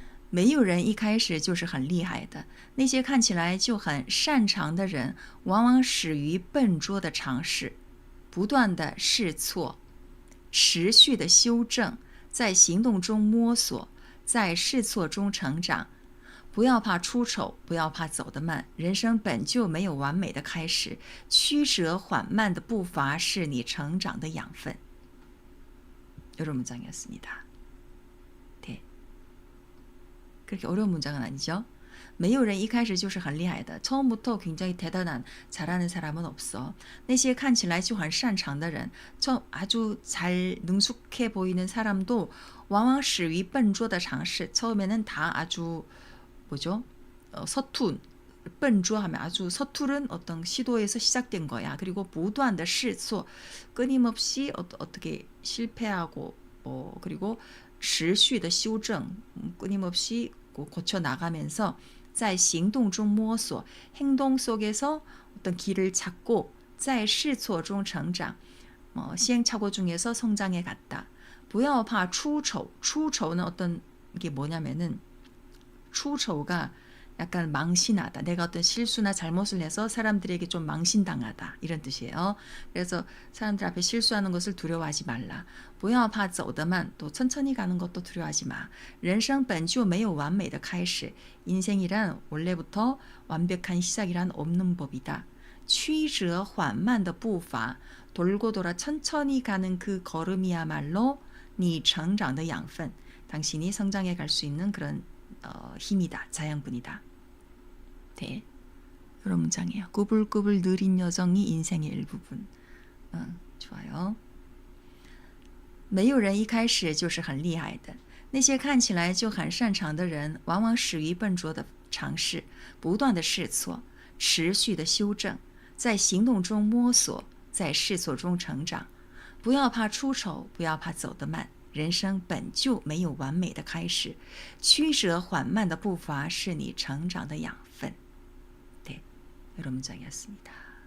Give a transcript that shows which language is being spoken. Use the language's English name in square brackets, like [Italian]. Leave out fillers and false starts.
[Chinese] 没有人一开始就是很厉害的，那些看起来就很擅长的人，往往始于笨拙的尝试，不断的试错，持续的修正，在行动中摸索，在试错中成长。不要怕出丑，不要怕走得慢，人生本就没有完美的开始，曲折缓慢的步伐是你成长的养分。 [Korean] 이런 문장이었습니다. 네. 그렇게 어려운 문장은 아니죠. [Chinese] 没有人一开始就是很厉害的. [Korean] 처음부터 굉장히 대단한 잘하는 사람은 없어. [Chinese] 那些看起来就很擅长的人, [Korean] 아주 잘 능숙해 보이는 사람도 [Chinese] 往往始于笨拙的尝试. [Korean] 처음에는 다 아주 뭐죠? 서툰, 笨拙 하면 아주 서투른 어떤 시도에서 시작된 거야. 그리고 [Chinese] 不断的试错, [Korean] 끊임없이 어떻게 실패하고 그리고 [Chinese] 持续的修正, [Korean] 끊임없이 고쳐 나가면서 [Chinese] 在行动中摸索, [Korean] 행동 속에서 어떤 길을 찾고 [Chinese] 在试错中成长, [Korean] 시행착오 중에서 성장해 갔다. [Chinese] 不要怕出丑. [Korean] 出丑는 어떤 이게 뭐냐면은 出丑가 약간 망신하다. 내가 어떤 실수나 잘못을 해서 사람들에게 좀 망신당하다. 이런 뜻이에요. 그래서 사람들 앞에 실수하는 것을 두려워하지 말라. [Chinese] 不要怕走得慢. [Korean] 또 천천히 가는 것도 두려워하지 마. [Chinese] 人生本就没有完美的开始. [Korean] 인생이란 원래부터 완벽한 시작이란 없는 법이다. [Chinese] 曲折缓慢的步伐. [Korean] 돌고 돌아 천천히 가는 그 걸음이야말로 네 [Chinese] 成长的养分. [Korean] 당신이 성장해 갈 수 있는 그런 힘이다. 자양분이다. 네, 이런 문장이에요. 꾸불꾸불 느린 여정이 인생의 일부분. 좋아요. [Chinese] 没有人一开始就是很厉害的。那些看起来就很擅长的人，往往始于笨拙的尝试，不断的试错，持续的修正，在行动中摸索，在试错中成长。不要怕出丑，不要怕走得慢。人生本就没有完美的开始，曲折缓慢的步伐是你成长的养分。 [Korean] 네, 이런 문장이었습니다.